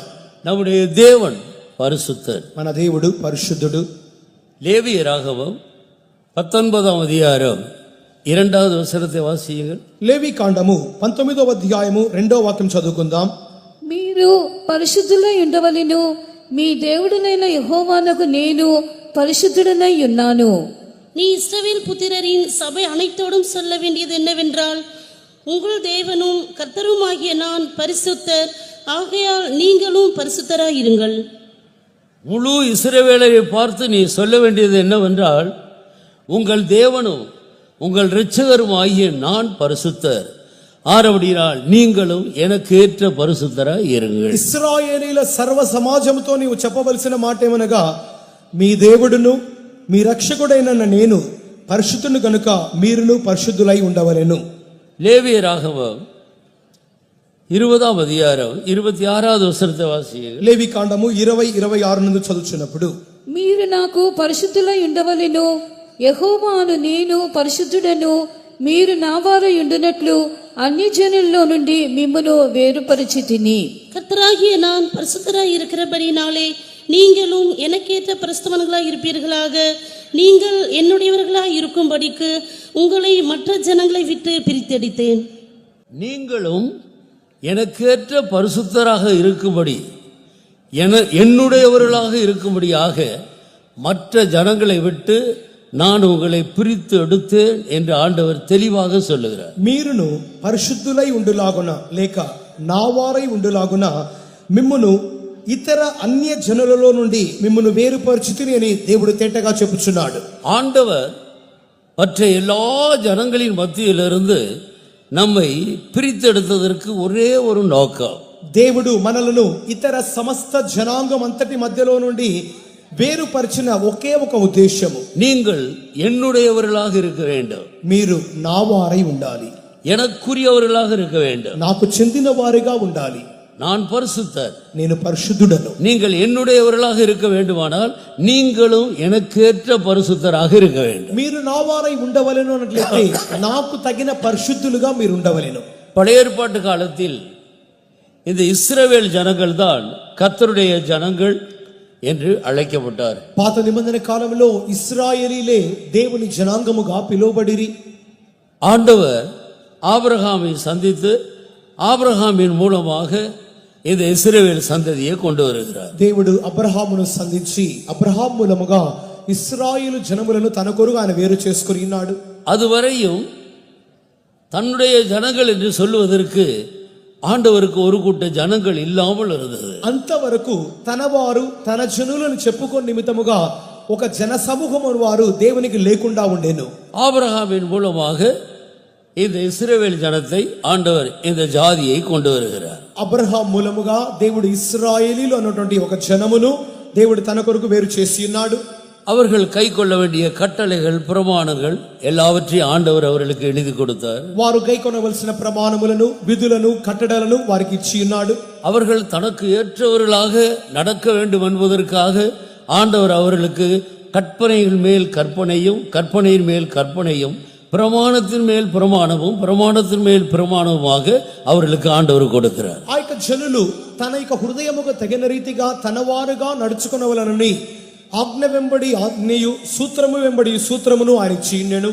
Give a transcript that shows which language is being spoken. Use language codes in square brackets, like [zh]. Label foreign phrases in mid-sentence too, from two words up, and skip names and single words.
[ta] நம்முடைய தேவன் பரிசுத்தர். [te] మన దేవుడు పరిశుద్ధుడు. [ta] லேவியராகமம் 19ஆம் அதிகாரம் 2வது வசனத்தை வாசியுங்கள். [te] లేవి కాండము 19వ అధ్యాయము 2వ వాక్యం చదువుకుందాం. మీరు పరిశుద్ధులై ఉండవలెను, మీ దేవుడనైన యెహోవానకు నేను పరిశుద్ధుడనై ఉన్నాను. [ta] நீ இஸ்ரவேல் புத்திரரின் சபை அனைத்தோடும் சொல்ல வேண்டியது என்னவென்றால், உங்கள் தேவனும் கர்த்தருமாகிய நான் பரிசுத்தர், ஆகையால் நீங்களும் பரிசுத்தராயிருங்கள். முழு இஸ்ரவேலரை பார்த்து நீ சொல்ல வேண்டியது என்னவென்றால், உங்கள் தேவனும் உங்கள் இரட்சகரும் ஆகிய நான் பரிசுத்தர், ஆனபடியால் நீங்களும் எனக்கு ஏற்ற பரிசுத்தராய் இருங்கள். [te] ఇశ్రాయేలీల సర్వ సమాజముతో నీవు చెప్పవలసిన మాట ఏమనగా, మీ దేవుడును మీ రక్షకుడైన నేను పరిశుద్ధుని గనుక మీరును పరిశుద్ధులై ఉండవలెను. [ta] லேவியராகமம் 20ஆம் அதிகாரம் 26வது வசனத்தை வாசியண்டி. [te] లేవి కాండము 20:26 నుండి చదువుచున్నప్పుడు, మీరు నాకు పరిశుద్ధులై ఉండవలెను, యెహోవాను నేను పరిశుద్ధుడను, మీరు నా వారై ఉండునట్లు అన్యజనుల్లో నుండి మిమ్మును వేరుపరిచితిని. [ta] கர்த்தராகிய நான் பரிசுத்தராய் இருக்கிறபடினாலே நீங்களும் எனக்கேற்ற பரிசுத்தவான்களாய் இருப்பீர்களாக. நீங்கள் என்னுடையவர்களாய் இருக்கும்படிக்கு உங்களை மற்ற ஜனங்களை விட்டு பிரித்தெடுத்தேன். நீங்களும் எனக்கேற்ற பரிசுத்தராக இருக்கும்படி என்னுடையவர்களாக இருக்கும்படியாக மற்ற ஜனங்களை விட்டு நான் உங்களை பிரித்து எடுத்தேன் என்று ஆண்டவர் தெளிவாக சொல்லுகிறார். [te] మీరును పరిశుద్ధులై ఉండులాగున లేక నా వారై ఉండులాగున మిమ్మును ఇతర అన్య జనులలో నుండి మిమ్మును వేరుపరిచితిని అని దేవుడు తేటగా చెప్పుచున్నాడు. [ta] ஆண்டவர் மற்ற எல்லா ஜனங்களின் மத்தியிலிருந்து நம்மை பிரித்தெடுத்ததற்கு ஒரே ஒரு நோக்கம். [te] దేవుడు మనలను ఇతర సమస్త జనాంగం అంతటి మధ్యలో నుండి వేరుపరిచిన ఒకే ఒక ఉద్దేశము, [ta] நீங்கள் என்னுடையவர்களாக இருக்க வேண்டும், [te] మీరు నా వారై ఉండాలి, [ta] எனக்குரியவர்களாக இருக்க வேண்டும். [te] నాకు చెందిన వారిగా ఉండాలి. [ta] நான் பரிசுத்தர், [te] నేను పరిశుద్ధుడను. [ta] நீங்கள் என்னுடையவர்களாக இருக்க வேண்டுமானால் நீங்களும் எனக்கேற்ற பரிசுத்தராக இருக்க வேண்டும். [te] మీరు నా వారై ఉండవలెను అన్నట్లయితే నాకు తగిన పరిశుద్ధులుగా మీరు ఉండవలెను. [ta] பழைய ஏற்பாட்டு காலத்தில் இந்த இஸ்ரவேல் ஜனங்கள் தான் கர்த்தருடைய ஜனங்கள் என்று அழைக்கப்பட்டார். [te] పాత నిబంధన కాలంలో ఇశ్రాయేలీలే దేవుని జనాంగముగా పిలువబడిరి. [ta] ஆண்டவர் ஆபிரகாமை சந்தித்து ஆபிரகாமின் மூலமாக இந்த இஸ்ரவேல் சந்ததியை கொண்டு வருகிறார். [te] దేవుడు అబ్రహామును సంధించి అబ్రహాం మూలముగా ఇశ్రాయేలు జనములను తన కొరకు ఆయన వేరు చేసుకుని ఉన్నాడు. [ta] அதுவரையும் தன்னுடைய ஜனங்கள் என்று சொல்லுவதற்கு ஆண்டவருக்கு ஒரு கூட்ட ஜனங்கள் இல்லாமல் இருந்தது. [te] అంతవరకు తన వారు తన జనులను చెప్పుకొని నిమిత్తముగా ఒక జన సమూహము వారు దేవునికి లేకుండా ఉండేను. [ta] ஆபிரகாமின் மூலமாக இந்த இஸ்ரவேல் ஜனத்தை ஆண்டவர் இந்த ஜாதியை கொண்டு வருகிறார். [te] అబ్రహాం మూలముగా దేవుడు ఇశ్రాయేలీలు అన్నటువంటి ఒక జనమును దేవుడు తన కొరకు వేరు చేసి ఉన్నాడు. [ta] அவர்கள் கை கொள்ள வேண்டிய கட்டளைகள் பிரமாணங்கள் எல்லாவற்றையும் ஆண்டவர் அவர்களுக்கு எழுதி கொடுத்தார். [te] వారు గైకొనవలసిన ప్రమాణములను విధులను కట్టడలను వారికి ఇచ్చి ఉన్నాడు. [ta] அவர்கள் தனக்கு ஏற்றவர்களாக நடக்க வேண்டும் என்பதற்காக ஆண்டவர் அவர்களுக்கு கற்பனைகள் மேல் கற்பனையும் கற்பனையின் மேல் கற்பனையும் பிரமாணத்தின் மேல் பிரமாணமும் பிரமாணத்தின் மேல் பிரமாணமுமாக அவர்களுக்கு ஆண்டவர் கொடுக்கிறார். [te] ఆ యొక్క జనులు తన యొక్క హృదయముకు తగిన రీతిగా తన వారుగా నడుచుకొనవలనని ఆజ్ఞ వెంబడి ఆజ్ఞయు సూత్రము వెంబడి సూత్రమును ఆయన ఇచ్చినను.